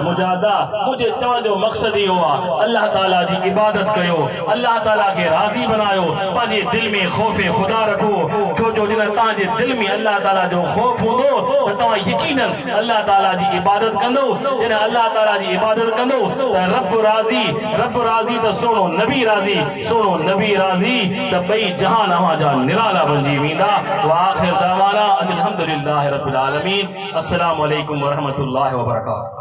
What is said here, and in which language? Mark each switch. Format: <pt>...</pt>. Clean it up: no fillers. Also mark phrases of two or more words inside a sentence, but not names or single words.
<sd>मुजादा मुझे चवण जो मक़सद इहो आहे अल्लाह ताला जी इबादत कयो अल्लाह ताला खे राज़ी बनायो पंहिंजे दिल में खौफ़ खुदा रखो छो जो जिन तव्हांजे दिल में अल्लाह ताला जो खौफ़ हूंदो त तव्हां यकीनन अल्लाह ताला जी इबादत कंदो जिन अल्लाह ताला जी इबादत कंदो त रब राज़ी त सोनो नबी राज़ी त ॿई जहान अव्हां जा निराला बणिजी वेंदा</sd> <ar>وآخر دعوانا أن الحمد لله رب العالمين. السلام عليكم ورحمة الله وبركاته.</ar>